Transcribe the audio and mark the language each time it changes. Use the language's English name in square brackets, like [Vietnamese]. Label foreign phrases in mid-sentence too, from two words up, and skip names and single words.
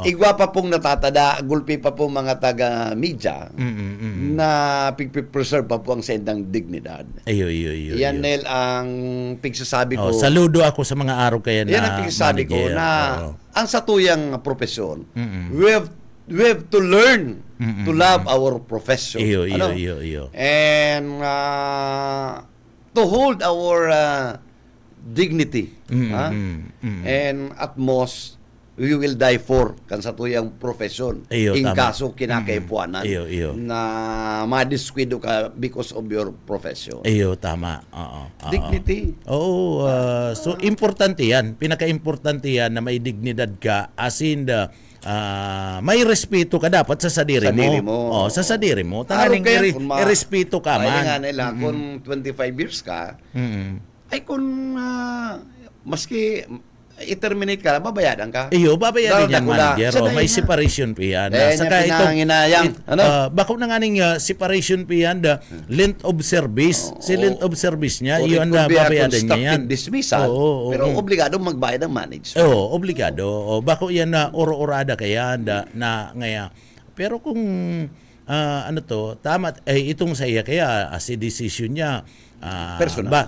[Bikol] Igwa pa pong natatada, gulpi pa pong mga taga-media na pigpipreserve pa po ang sendang dignidad. Iyo. Yan, Nel, ang pigsasabi ko. Saludo ako sa mga araw kaya na yan ang pigsasabi ko na ang satuyang profesyon, [English] we have to learn to love our profession. [Bikol] Iyo. [English] And to hold our dignity. And at most, we will die for [Bikol] kan sa tuyang [English] profession. [Bikol] In kaso kinakaipuanan na madiskwento ka [English] because of your profession. [Bikol] Iyo, tama. Dignity. So, importante yan. Pinaka-importante yan na may dignidad ka [English] as in [Bikol] may respeto ka dapat sa sadiri mo. Sa sadiri mo. Tanghaling irespeto ka man. Kaya nga nila, kung 25 years ka, ay kung maski i-terminate ka, babayadan ka. Iyo, babayadan yan, manager. May separation fee yan. Saka bako na nga ning separation fee yan, [English] length of service. [Bikol] Si [English] length of service [Bikol] niya, yun na babayadan niya yan. Dismissal, pero obligado magbayad ang management. Obligado. Bako yan na oro-orada kaya na ngaya. Pero kung tama, itong sa iya kaya si decision niya, personal.